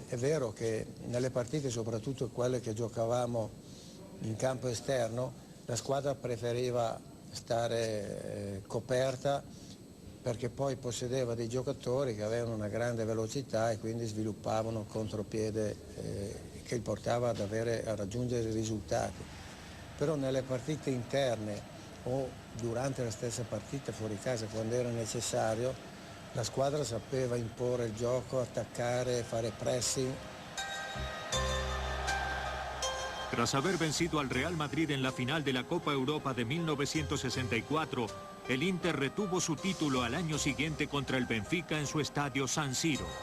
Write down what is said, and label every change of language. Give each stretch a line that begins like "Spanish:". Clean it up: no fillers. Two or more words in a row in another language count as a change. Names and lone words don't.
Italian: È vero che nelle partite, soprattutto quelle che giocavamo in campo esterno, la squadra preferiva stare coperta perché poi possedeva dei giocatori che avevano una grande velocità e quindi sviluppavano contropiede che li portava a raggiungere i risultati. Però nelle partite interne o durante la stessa partita fuori casa, quando era necessario, la squadra sapeva imporre il gioco, attaccare, fare pressing.
Spanish: Tras haber vencido al Real Madrid en la final de la Copa Europa de 1964, el Inter retuvo su título al año siguiente contra el Benfica en su estadio San Siro.